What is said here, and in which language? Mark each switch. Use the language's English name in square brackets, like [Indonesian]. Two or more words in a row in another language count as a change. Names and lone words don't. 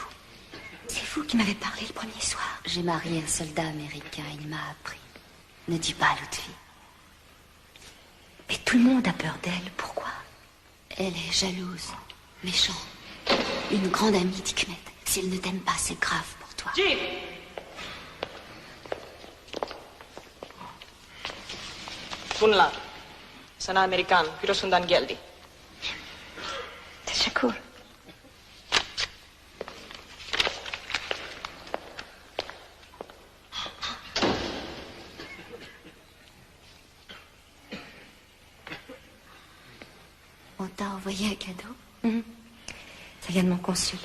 [French] C'est vous qui m'avez parlé le premier soir. J'ai marié un soldat américain, il m'a appris. Ne dis pas à Lutfi. Mais tout le monde a peur d'elle, pourquoi? Elle est jalouse, méchante. Une grande amie d'Hikmet. Si elle ne t'aime pas, c'est grave pour toi. Jean! [Turkish] Bunlar. Sana Amerikan, bürosundan geldi. Teşekkür. [French] On t'a envoyé un cadeau? Ça vient de mon consul.